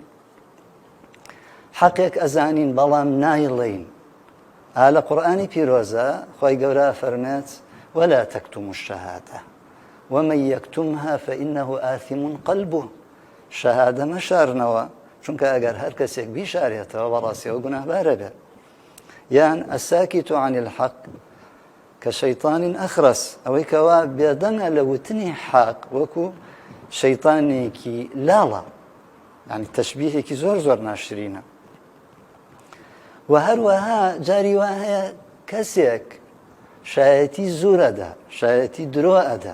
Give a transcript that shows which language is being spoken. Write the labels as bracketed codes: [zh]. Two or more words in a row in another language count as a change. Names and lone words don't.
[ckb] حەقێک ئەزانین بەڵام نایڵێین. لە قورئانی پیرۆزە خۆی گەورە فەرمێت [ar] وەلا تەکتوموا الشەهادە ومن یەکتمها فإنه آثم قلبه. [ckb] شەهادە مەشارنەوە، چونکە ئەگەر هەر کەسێک بیشارێتەوە بەڕاستیەوە گوناهبارە بێت. یان [ar] الساکت عن الحق كشيطان أخرس، [ckb] ئەوەی کەوا بێدەنگە لە وتنی حەق وەکو شەیطانێکی لاڵە، یعنی تەشبیهێکی زۆر ناشرینە. و هەروەها جاری وا هەیە کەسێک شایەتی زوور ئەدا، شایەتی درۆ ئەدا.